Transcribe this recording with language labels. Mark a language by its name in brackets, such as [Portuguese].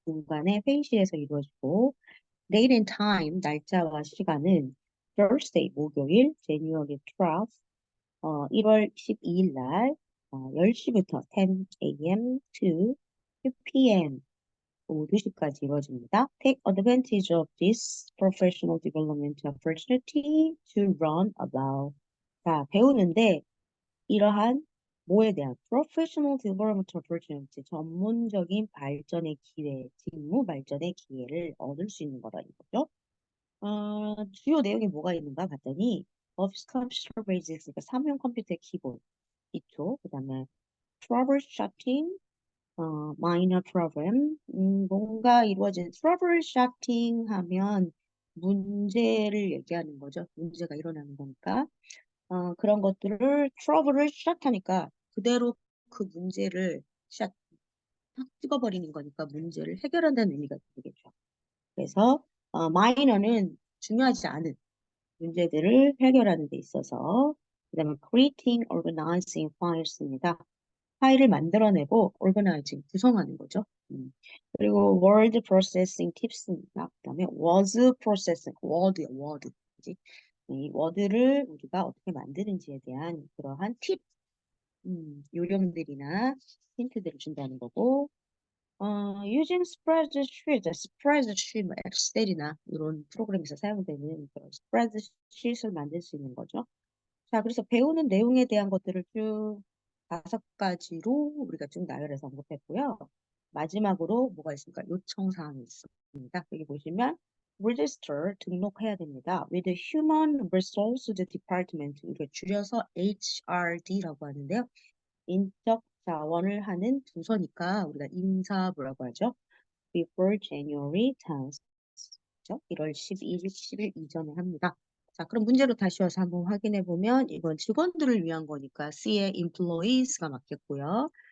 [Korean] 공간의 회의실에서 이루어지고 [English] date and time, [Korean] 날짜와 시간은 [English] Thursday, [Korean] 목요일, [English] January 12, [Korean] 1월 12일 날 10시부터 [English] 10 a.m. to 2 p.m. [Korean] 오후 2시까지 이루어집니다. [English] Take advantage of this professional development opportunity to learn about. [Korean] 자, 배우는데 이러한 뭐에 대한 [English] professional development opportunity, [Korean] 전문적인 발전의 기회, 직무 발전의 기회를 얻을 수 있는 거다 이거죠. 주요 내용이 뭐가 있는가 봤더니 [English] Office Computer Basics, [Korean] 그러니까 사무용 컴퓨터의 기본, 기초, 그다음에 [English] troubleshooting, minor problem, [Korean] 뭔가 이루어진 troubleshooting 하면 문제를 얘기하는 거죠. 문제가 일어나는 거니까. 그런 것들을 trouble을 shut 하니까 그대로 그 문제를 shut, 탁 찍어버리는 거니까 문제를 해결한다는 의미가 되겠죠. 그래서 minor는 중요하지 않은 문제들을 해결하는 데 있어서 그다음에 [English] creating, organizing files [Korean] 입니다. 파일을 만들어내고 organizing, 구성하는 거죠. 그리고 [English] word processing tips [Korean] 입니다. 그다음에 [English] was processing, word. [Korean] 그지? 이 워드를 우리가 어떻게 만드는지에 대한 그러한 팁, 요령들이나 힌트들을 준다는 거고, [English] using spreadsheet, [Korean] 뭐 엑셀이나 이런 프로그램에서 사용되는 그런 스프레드शी트를 만들 수 있는 거죠. 자, 그래서 배우는 내용에 대한 것들을 쭉 5가지로 우리가 쭉 나열해서 언급했고요. 마지막으로 뭐가 있습니까? 요청 사항이 있습니다. 여기 보시면 register 등록해야 됩니다. [English] with the Human Resources Department, [Korean] 우리가 줄여서 HRD라고 하는데요. 인적 자원을 하는 부서니까 우리가 인사부라고 하죠. [English] before January 10th. [Korean] 1월 12일, 10일 이전에 합니다. 자, 그럼 문제로 다시 와서 한번 확인해 보면 이건 직원들을 위한 거니까 C의 employees가 맞겠고요.